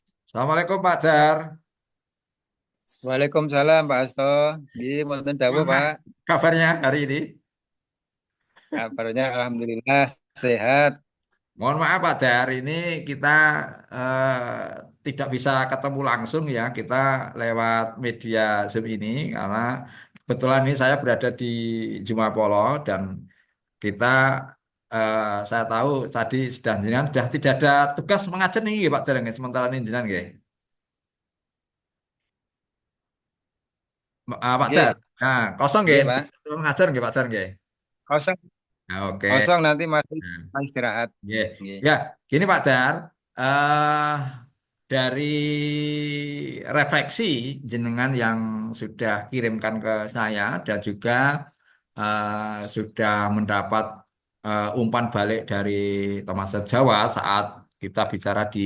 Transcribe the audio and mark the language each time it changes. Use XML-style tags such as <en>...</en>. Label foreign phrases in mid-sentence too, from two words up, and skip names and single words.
<id>Assalamualaikum Pak Dar. Waalaikumsalam Pak Asto. Di Monten Dawuh Gimana Pak. kabarnya hari ini? Kabarnya alhamdulillah sehat. Mohon maaf Pak Dar, ini kita tidak bisa ketemu langsung ya. Kita lewat media Zoom ini karena kebetulan ini saya berada di Jumapolo dan kita saya tahu tadi sudah jenengan sudah tidak ada tugas mengajar nih Pak Dar nggih, sementara ini jenengan nggih. Pak Dar. Nggih, Nah, kosong nggih, nggih Pak. mengajar nggih Pak Dar nggih. Kosong, Nah, oke. kosong nanti masih Nah, istirahat. iya. Nggih. Ya, gini Pak Dar, eh dari refleksi jenengan yang sudah kirimkan ke saya dan juga sudah mendapat umpan balik dari teman sejawat saat kita bicara di</id>